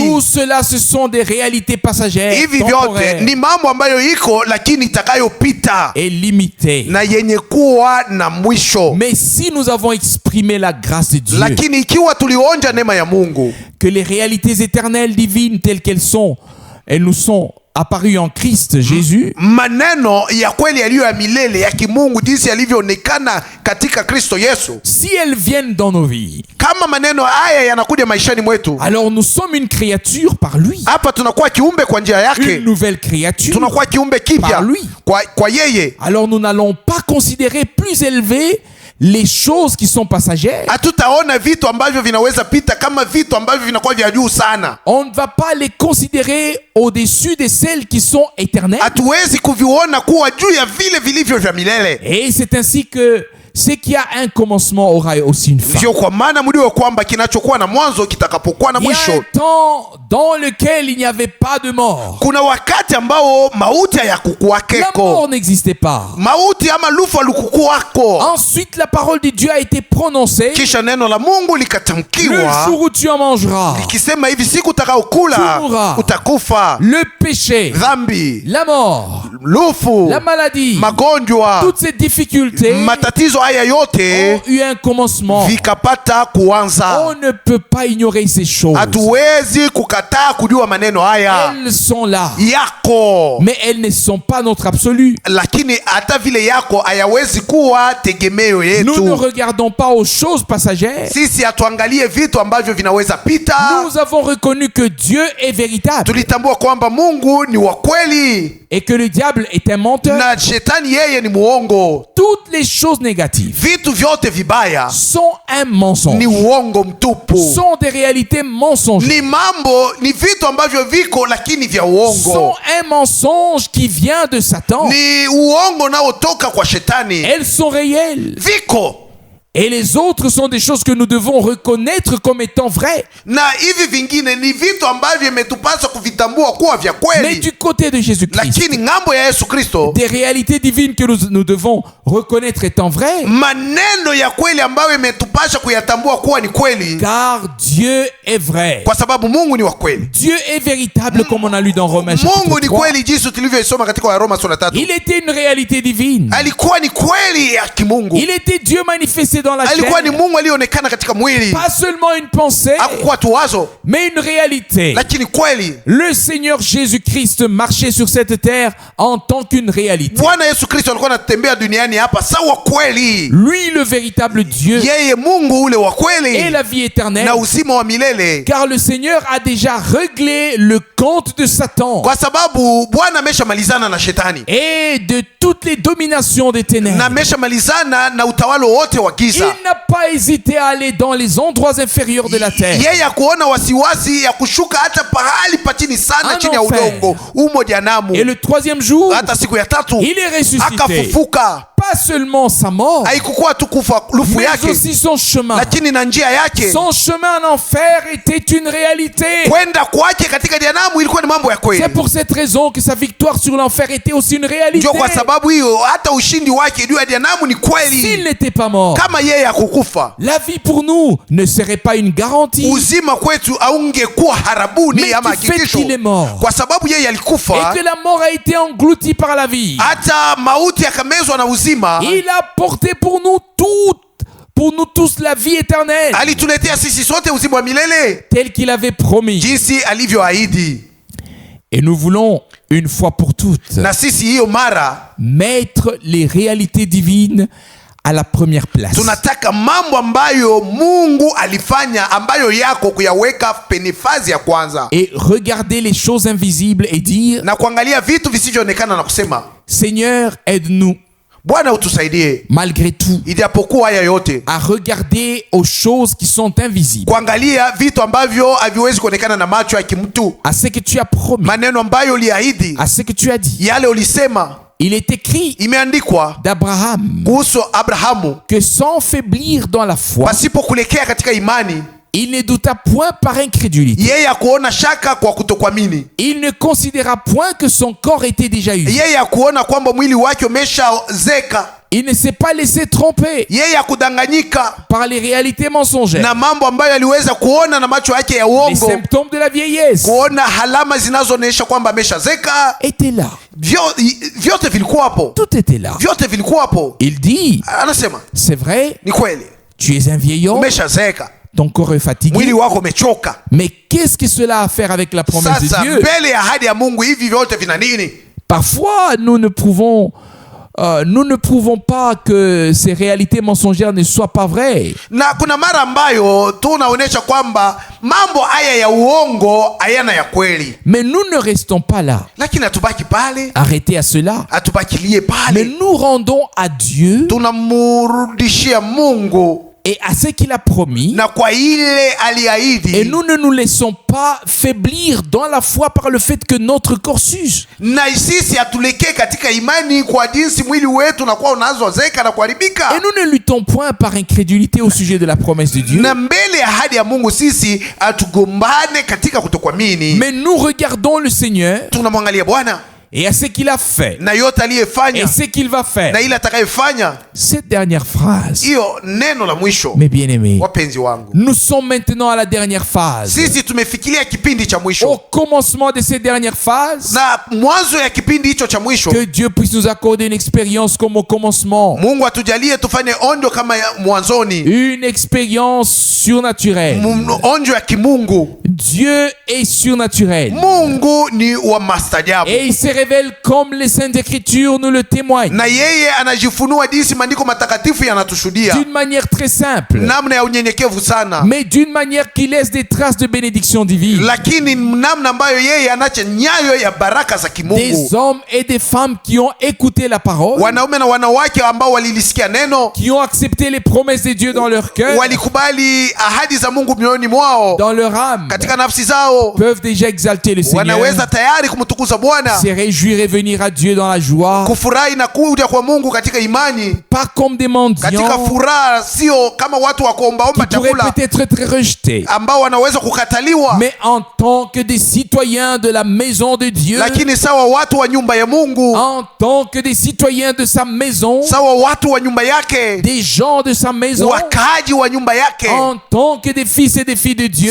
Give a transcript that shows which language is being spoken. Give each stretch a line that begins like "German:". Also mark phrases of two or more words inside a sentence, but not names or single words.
French: Tout cela, ce sont des réalités passagères,
Swahili: Hivi vyote
French: temporaires
Swahili: ni mambo ambayo iko lakini itakayopita
French: et limitées.
Swahili: na yenye kuwa na mwisho.
French: Mais si nous avons exprimé la grâce de Dieu,
Swahili: Lakini ikiwa tulionja neema ya Mungu,
French: que les réalités éternelles divines telles qu'elles sont, elles nous sont apparues en Christ Jésus,
Swahili: maneno ya kweli yaliyo ya milele ya kimungu jinsi yalivyoonekana katika Kristo Yesu,
French: si elles viennent dans nos vies,
Swahili: kama maneno haya yanakuja maishani mwetu,
French: alors nous sommes une créature par lui,
Swahili: hapa tunakuwa kiumbe kwa njia
French: une
Swahili: yake,
French: nouvelle créature.
Swahili: tunakuwa kiumbe kipya
French: Par lui.
Swahili: kwa yeye.
French: Alors nous n'allons pas considérer plus élevées les choses qui sont passagères.
Swahili: Hatutaona vitu ambavyo vinaweza pita kama vitu ambavyo vinakuwa vya juu sana.
French: On ne va pas les considérer au-dessus de celles qui sont éternelles.
Swahili: Hatuwezi kuviona kuwa juu ya vile vilivyo vya milele.
French: Et c'est ainsi que ce qui a un commencement aura aussi une fin.
Swahili: Ndio kwa maana mliwe kwamba kinachokuwa na mwanzo kitakapokuwa na
French: Il y a
Swahili: mwisho.
French: un temps dans lequel il n'y avait pas de mort.
Swahili: Kuna wakati ambao mauti
French: La
Swahili: hayakukuwakeko,
French: mort n'existait pas.
Swahili: mauti ama lufu alikukuwako.
French: Ensuite, la parole de Dieu a été prononcée.
Swahili: Kisha neno la Mungu
French: Le
Swahili: likatamkiwa
French: jour où tu en mangeras,
Swahili: likisema hivi, siku utakaokula
French: Tu mourras.
Swahili: utakufa.
French: le péché,
Swahili: Dhambi,
French: la mort,
Swahili: lufu,
French: la maladie,
Swahili: magonjwa,
French: toutes ces difficultés
Swahili: matatizo haya yote
French: ont eu un commencement.
Swahili: vikapata kuanza.
French: On ne peut pas ignorer ces choses.
Swahili: Hatuwezi kukataa kujua maneno haya
French: Elles sont là,
Swahili: yako,
French: mais elles ne sont pas notre absolu.
Swahili: lakini hata vile yako hayawezi kuwa tegemeo
French: Nous ne
Swahili: yetu.
French: regardons pas aux choses passagères.
Swahili: Sisi hatuangalie vitu ambavyo vinaweza pita.
French: Nous avons reconnu que Dieu est véritable
Swahili: Tulitambua kwamba Mungu ni wa kweli
French: et que le diable est un menteur.
Swahili: na shetani yeye ni muongo.
French: Toutes les choses négatives
Swahili: Vitu vyote vibaya
French: sont un mensonge,
Swahili: ni uongo mtupu,
French: sont des réalités mensongères,
Swahili: ni mambo, ni vitu ambavyo viko lakini vya
French: sont
Swahili: uongo,
French: un mensonge qui vient de Satan.
Swahili: ni uongo unaotoka kwa shetani.
French: Elles sont réelles.
Swahili: Viko
French: Et les autres sont des choses que nous devons reconnaître comme étant vraies.
Swahili: na hivi vingine ni vitu ambavyo imetupasa kuvitambua kuwa vya
French: Mais
Swahili: kweli,
French: du côté de Jésus-Christ,
Swahili: lakini ng'ambo ya Yesu Kristo,
French: des réalités divines que nous devons reconnaître étant vraies,
Swahili: maneno ya kweli ambayo imetupasha kuyatambua kuwa ni kweli,
French: car Dieu est vrai.
Swahili: kwa sababu Mungu ni wa kweli.
French: Dieu est véritable comme on a lu dans Romains chapitre
Swahili: Mungu ni 3. kweli jinsi tulivyoisoma katika Waroma sura 3.
French: Il était une réalité divine.
Swahili: Alikuwa ni kweli ya kimungu,
French: Il était Dieu manifesté dans la
Swahili: alikuwa ni
French: chair.
Swahili: Mungu aliyeonekana katika mwili.
French: Pas seulement une pensée,
Swahili: Hakukuwa tu wazo,
French: mais une réalité.
Swahili: lakini kweli.
French: Le Seigneur Jésus-Christ marchait sur cette terre en tant qu'une réalité.
Swahili: Bwana Yesu Kristo alikuwa anatembea duniani hapa sawa kweli,
French: Lui, le véritable Dieu
Swahili: yeye Mungu ule wa
French: et
Swahili: kweli
French: la vie éternelle.
Swahili: na uzima wa milele,
French: Car le Seigneur a déjà réglé le compte de Satan
Swahili: kwa sababu Bwana ameshamalizana na shetani
French: et de toutes les dominations des ténèbres.
Swahili: na ameshamalizana na utawala wote wa giza. giza.
French: Il n'a pas hésité à aller dans les endroits inférieurs de la terre.
Swahili: Yeye hakuona wasiwasi ya kushuka hata pahali pa chini sana
French: En
Swahili: chini ya
French: enfer.
Swahili: udongo umo jehanamu.
French: Et le troisième jour,
Swahili: Hata siku ya tatu
French: il est ressuscité.
Swahili: akafufuka.
French: Pas seulement sa mort,
Swahili: Haikukuwa tu kufa lufu
French: mais
Swahili: yake,
French: aussi son chemin.
Swahili: lakini na njia yake.
French: Son chemin en enfer était une réalité.
Swahili: Kwenda kwake katika jehanamu ilikuwa ni mambo ya kweli.
French: C'est pour cette raison que sa victoire sur l'enfer était aussi une réalité.
Swahili: Ndio kwa sababu hiyo hata ushindi wake juu ya jehanamu ni
French: S'il
Swahili: kweli.
French: n'était pas mort,
Swahili: Kama yeye hakukufa,
French: la vie pour nous ne serait pas une garantie.
Swahili: uzima kwetu aungekuwa harabuni
French: Mais
Swahili: ama
French: du fait
Swahili: hakikisho,
French: qu'il est mort
Swahili: kwa sababu yeye
French: et
Swahili: alikufa,
French: que la mort a été engloutie par la vie,
Swahili: hata mauti yakamezwa na uzima.
French: il a porté pour nous tous la vie éternelle,
Swahili: Alituletea sisi sote uzima wa milele
French: tel qu'il avait promis.
Swahili: jinsi alivyoahidi.
French: Et nous voulons, une fois pour toutes,
Swahili: Na sisi hiyo mara
French: mettre les réalités divines à la première place.
Swahili: tunataka mambo ambayo Mungu alifanya ambayo yako kuyaweka penifasi ya kwanza,
French: Et regarder les choses invisibles et dire,
Swahili: na kuangalia vitu visivyoonekana na kusema,
French: Seigneur, aide-nous,
Swahili: Bwana utusaidie
French: malgré tout,
Swahili: ijapokuwa haya yote,
French: à regarder aux choses qui sont invisibles,
Swahili: kuangalia vitu ambavyo haviwezi kuonekana na macho ya kimtu,
French: à ce que tu as promis,
Swahili: maneno ambayo uliahidi,
French: à ce que tu as dit.
Swahili: yale ulisema.
French: Il est écrit
Swahili: Imeandikwa
French: d'Abraham
Swahili: kuhusu Abrahamu,
French: que sans faiblir dans la foi,
Swahili: pasipo kulekea katika imani,
French: il ne douta point par incrédulité.
Swahili: yeye hakuona shaka kwa kutokuamini.
French: Il ne considéra point que son corps était déjà usé.
Swahili: Yeye hakuona kwamba mwili wake umeshazeka.
French: Il ne s'est pas laissé tromper
Swahili: Yeye hakudanganyika
French: par les réalités mensongères,
Swahili: na mambo ambayo aliweza kuona na macho yake ya
French: les
Swahili: uongo,
French: symptômes de la vieillesse
Swahili: kuona alama zinazoonyesha kwamba ameshazeka.
French: étaient là.
Swahili: Vyote vilikuwa hapo,
French: Tout était là.
Swahili: vyote vilikuwa hapo.
French: Il dit,
Swahili: Anasema
French: c'est vrai,
Swahili: ni kweli,
French: tu es un vieil homme,
Swahili: umeshazeka,
French: ton corps est fatigué,
Swahili: mwili wako umechoka.
French: mais qu'est-ce que cela a à faire avec la promesse de
Swahili: Sasa
French: Dieu?
Swahili: mbele ya ahadi ya Mungu hivi vyote vina nini?
French: Parfois, nous ne prouvons pas que ces réalités mensongères ne soient pas vraies.
Swahili: Na kuna mara ambayo tunaonyesha kwamba mambo haya ya uongo hayana ya kweli,
French: Mais nous ne restons pas là,
Swahili: lakini hatubaki pale,
French: arrêtés à cela.
Swahili: hatubakilie
French: Mais
Swahili: pale,
French: nous rendons à Dieu
Swahili: tunamrudishia Mungu
French: et à ce qu'il a promis.
Swahili: na kwa ile aliahidi,
French: Et nous ne nous laissons pas faiblir dans la foi par le fait que notre corps s'use.
Swahili: na sisi hatulekee katika imani kwa jinsi mwili wetu unakuwa unazozeka na kuharibika.
French: Et nous ne luttons point par incrédulité au sujet de la promesse de Dieu.
Swahili: Na mbele ya ahadi ya Mungu sisi hatugombane katika kutokuamini,
French: Mais nous regardons le Seigneur
Swahili: tunamwangalia Bwana
French: et à ce qu'il a fait
Swahili: na yote
French: et
Swahili: aliyefanya
French: ce qu'il va faire.
Swahili: na ile atakayefanya.
French: Cette dernière phrase,
Swahili: Hiyo neno la mwisho,
French: mes bien-aimés,
Swahili: wapenzi wangu,
French: nous sommes maintenant à la dernière phase.
Swahili: sisi tumefikiria kipindi cha
French: Au
Swahili: mwisho,
French: commencement de cette dernière phase,
Swahili: na mwanzo ya kipindi hicho cha mwisho.
French: que Dieu puisse nous accorder une expérience comme au commencement.
Swahili: Mungu atujalie tufanye onjo kama ya mwanzoni,
French: Une expérience surnaturelle.
Swahili: onjo ya kimungu.
French: Dieu est surnaturel.
Swahili: Mungu ni wa mastajabu,
French: Et il se révèle comme les Saintes Écritures nous le témoignent.
Swahili: na yeye anajifunua jinsi maandiko matakatifu yanatushuhudia,
French: D'une manière très simple,
Swahili: namna ya unyenyekevu sana,
French: mais d'une manière qui laisse des traces de bénédiction divine.
Swahili: lakini namna ambayo yeye anacha nyayo ya baraka za
French: Des
Swahili: kimungu.
French: hommes et des femmes qui ont écouté la parole,
Swahili: Wanaume na wanawake ambao walilisikia neno,
French: qui ont accepté les promesses de Dieu dans leur cœur,
Swahili: walikubali ahadi za Mungu mioyoni mwao,
French: dans leur âme,
Swahili: katika nafsi zao,
French: peuvent déjà exalter le Seigneur,
Swahili: wanaweza tayari kumtukuza Bwana,
French: se réjouir et venir à Dieu dans la joie,
Swahili: kufurahi na kuja kwa Mungu katika imani,
French: pas comme des
Swahili: katika
French: mendiants
Swahili: furaha, sio kama watu wa kuombaomba
French: qui pourraient
Swahili: chakula
French: peut-être être rejetés,
Swahili: ambao wanaweza kukataliwa,
French: mais en tant que des citoyens de la maison de Dieu,
Swahili: lakini sawa watu wa nyumba ya Mungu,
French: en tant que des citoyens de sa maison,
Swahili: sawa watu wa nyumba yake,
French: des gens de sa maison,
Swahili: wakaaji wa nyumba yake,
French: en tant que des fils et des filles de Dieu